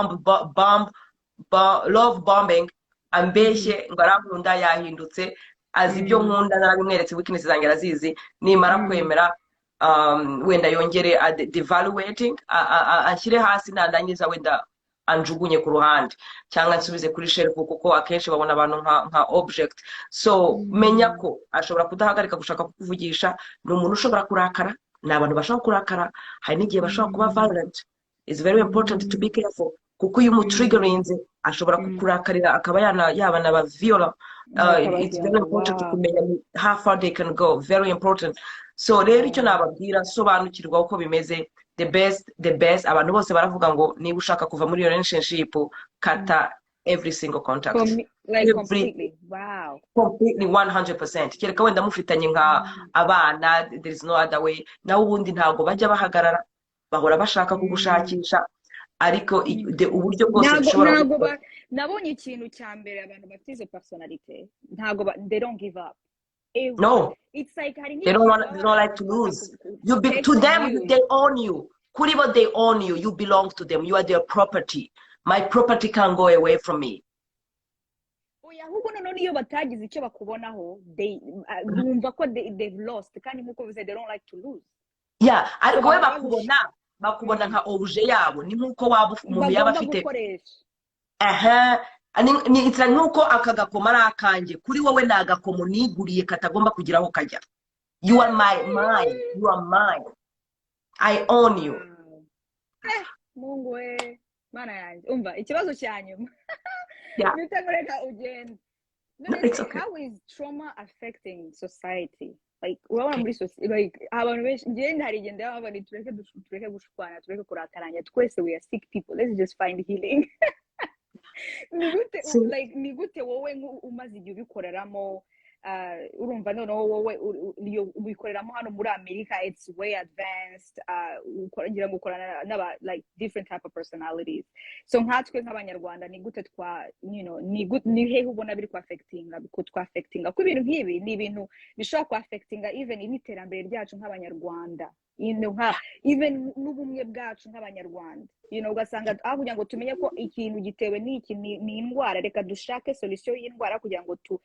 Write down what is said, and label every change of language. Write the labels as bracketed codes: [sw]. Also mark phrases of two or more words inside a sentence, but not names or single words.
[en] love bombing, [rw] ambeshye ngo arankunda yahindutse, azi ibyo nkunda narabimweretse, weakness zanjye arazizi, nimara kwemera wenda yongere devaluating, ashyire hasi, nandangiza wenda anjugunye ku ruhande cyangwa nsubize kuri shelf, kuko akenshi babona abantu nka object. So menya ko ashobora kudahagarika gushaka kukuvugisha, ni umuntu ushobora kurakara, ni abantu bashobora kurakara, hari n'igihe bashobora kuba violent. [en] It's very important to be careful, [rw] kuko iyo umutriggerinze ashobora kukurakarira akaba yaba na viola. [en] It's very important to kumenya how far they can go, very important. [rw] So rero icyo nababwira, sobanukirwa uko bimeze. [en] The best [rw] abantu bose baravuga ngo niba ushaka kuva muri relationship, kata [en] every single contact, completely. Wow, completely 100%. [rw] Kereka wenda mufitanye nka abana, [en] there is no other way. [rw] Naho ubundi ntago bajya bahagarara, bahora bashaka kugushakisha, ariko uburyo bwose bushobora. Nabonye ikintu cya mbere, abantu bafite izo personality ntago [en] they don't give up. No, it's like they don't like to lose. To them, they own you. Kuribo, they own you. You belong to them. You are their property. My property can't go away from me. [rw] Oya, ahubwo none iyo batagize icyo bakubonaho, bumva ko [en] they've lost, [rw] kandi nkuko bivuze [en] they don't like to lose. Yeah, [rw] ariko we bakubona nka objet yabo, ni nkuko waba umuntu yaba afite. [en] It's like [rw] nkuko akagakoma ari akanjye, kuri wowe ni agakomo niguriye katagomba kugira aho kajya. [en] You are mine. You are mine. I own you. [rw] Mungu we, mana yanjye. Umva, ikibazo cyanyuma. [en] Yeah. [rw] Nitagoreka ugenda. [en] It's okay. How is trauma affecting society? Like, [rw] urabona muri society, like, abantu benshi, ngenda hari igenda y'abandi tureke gushwana, tureke kurakaranya, twese [en] we are sick people. Let's just find healing. [rw] Ni gute wowe umaze igihe ubikoreramo, urumva noneho wowe ubikoreramo hano muri Amerika, [en] it's way advanced, [rw] ngira ngo ukorana n'aba [en] like different type of personalities. [rw] So nkatwe nk'abanyarwanda ni gute ni hehe ubona biri affectinga ko ibintu nk'ibi ni ibintu bishobora ku affectinga even n'iterambere ryacu nk'abanyarwanda, even n'ubumwe bwacu nk'abanyarwanda, ugasanga aho kugira ngo tumenye ko ikintu gitewe n'iki ni indwara, reka dushake solution y'indwara kugira ngo